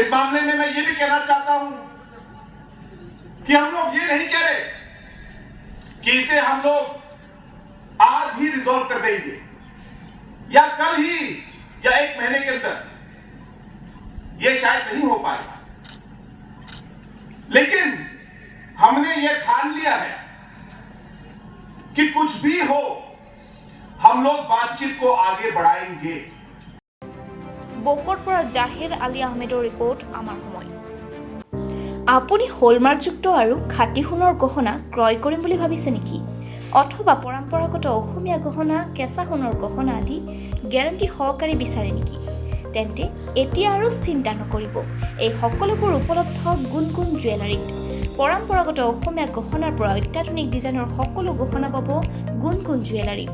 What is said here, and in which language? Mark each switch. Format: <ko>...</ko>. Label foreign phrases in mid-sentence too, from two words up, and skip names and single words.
<hi>इस मामले में मैं ये भी कहना चाहता हूं कि हम लोग ये नहीं कह रहे कि इसे हम लोग आज ही रिजॉल्व कर देंगे या कल ही या 1 महीने के अंदर, यह शायद नहीं हो पाएगा। लेकिन हमने यह ठान लिया है कि कुछ भी हो हम लोग बातचीत को आगे बढ़ाएंगे।</hi> <bn>বোকোর পর জাহির আলী আহমেদের রিপোর্ট আমার সময়।</bn> <as>আপুনি হলমাৰ্কযুক্ত আৰু খাটি সোণৰ গহনা ক্ৰয় কৰিম বুলি ভাবিছে নেকি? অথবা পৰম্পৰাগত অসমীয়া গহনা, কেঁচা সোণৰ গহনা আদি গ্যাৰাণ্টি সহকাৰে বিচাৰে নেকি? তেন্তে এতিয়া আৰু চিন্তা নকৰিব। এই সকলোবোৰ উপলব্ধ গুণগুণ জুৱেলাৰীত। পৰম্পৰাগত অসমীয়া গহনাৰ পৰা অত্যাধুনিক ডিজাইনৰ সকলো গহনা পাব গুণগুণ জুৱেলাৰীত।</as>